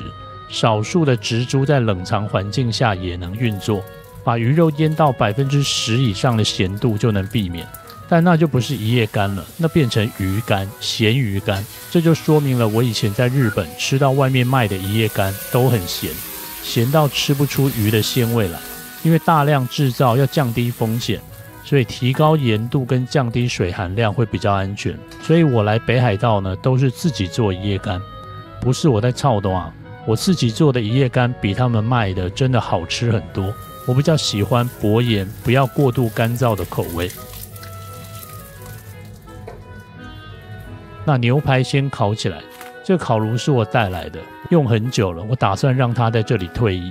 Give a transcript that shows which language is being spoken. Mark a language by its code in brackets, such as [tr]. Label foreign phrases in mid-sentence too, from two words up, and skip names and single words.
[zh] 少數的植株在冷藏環境下也能運作，把魚肉醃到10%以上的鹹度就能避免，但那就不是一夜干了，那變成魚乾、鹹魚乾。這就說明了我以前在日本吃到外面賣的一夜干都很鹹，鹹到吃不出魚的鮮味來。因為大量製造要降低風險，所以提高鹽度跟降低水含量會比較安全。所以我來北海道呢，都是自己做一夜干，不是我在操刀啊。我自己做的一夜干比他們賣的真的好吃很多。我比較喜歡薄鹽，不要過度乾燥的口味。那牛排先烤起來，這個烤爐是我帶來的，用很久了，我打算讓它在這裡退役。